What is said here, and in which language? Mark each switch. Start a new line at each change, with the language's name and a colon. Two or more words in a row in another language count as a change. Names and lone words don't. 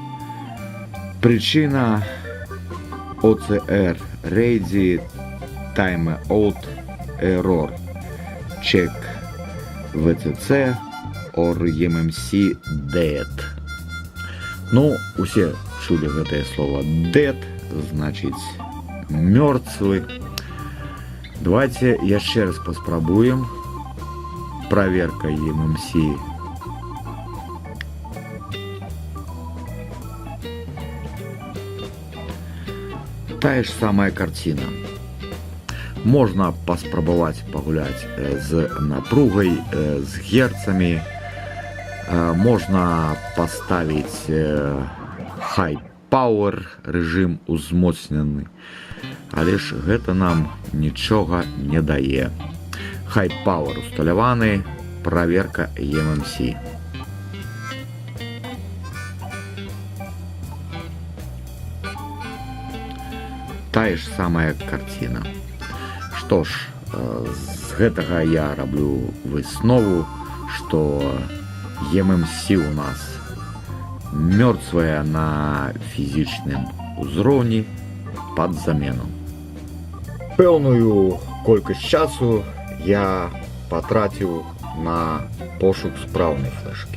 English: Причина OCR Ready Timeout Error Check VCC or eMMC Dead.
Belarusian: Ну, усе чули гэтае слово dead,
Russian: значит мертвый. Давайте еще раз поспробуем. Проверка eMMC. Та ж самая картина. Можно поспробовать погулять с напругой, с герцами. Можно поставить
English: High Power
Russian: режим узмоцнены.
Belarusian: Але ж гэта нам нічога не дае.
English: High Power усталяваны,
Russian: проверка eMMC. Та ж самая картина. Что ж,
Belarusian: З гэтага я раблю выснову, што ММС у нас мёртвая на фізічным узроўні пад замену. Пэўную колькасць часу я патраціў на пошук спраўнай флешкі.